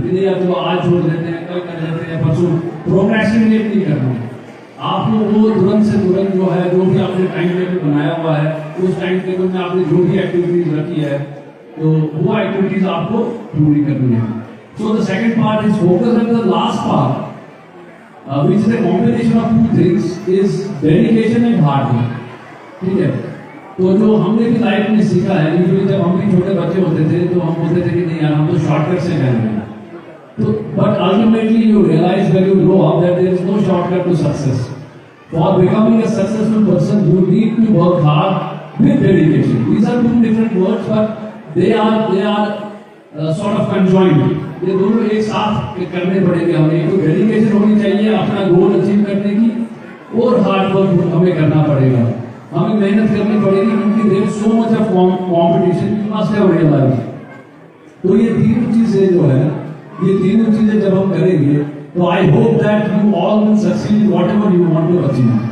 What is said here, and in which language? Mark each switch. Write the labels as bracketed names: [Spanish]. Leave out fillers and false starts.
[Hindi] कि नहीं, जो आज छोड़ देते हैं, कल कर देते हैं, परसों प्रोक्रेस्टिनेट नहीं करना. आपको वो तुरंत से तुरंत जो है, जो भी आपने टाइम टेबल बनाया हुआ है, उस टाइम टेबल में आपने जो भी एक्टिविटीज रखी है, तो वो एक्टिविटीज आपको पूरी करनी है. [English] So the second part is focus, and the last part which is a combination of two things is dedication and hard work. [Hindi] ठीक है, तो जो हमने भी लाइफ में सीखा है, यूजुअली जब हम भी छोटे बच्चे होते थे तो हम बोलते थे कि नहीं यार, हम तो शॉर्टकट से गए हैं. [English] तो but ultimately you realize when you grow up that there is no shortcut to success. For becoming a successful person, you need to work hard with dedication. These are two different words, but they are sort of conjoined. [Hindi] ये दोनों एक साथ करने पड़ेंगे हमें. एक तो dedication होनी चाहिए अपना गोल अचीव करने की, और हार्ड वर्क हमें करना पड़ेगा. हमें मेहनत करनी पड़ेगी, क्योंकि [English] There is so much of competition, you must have realize. [Hindi] तो ये तीनों चीजें जो है, ये तीनों चीजें जब हम करेंगे, तो [English] I hope that you all will succeed whatever you want to achieve.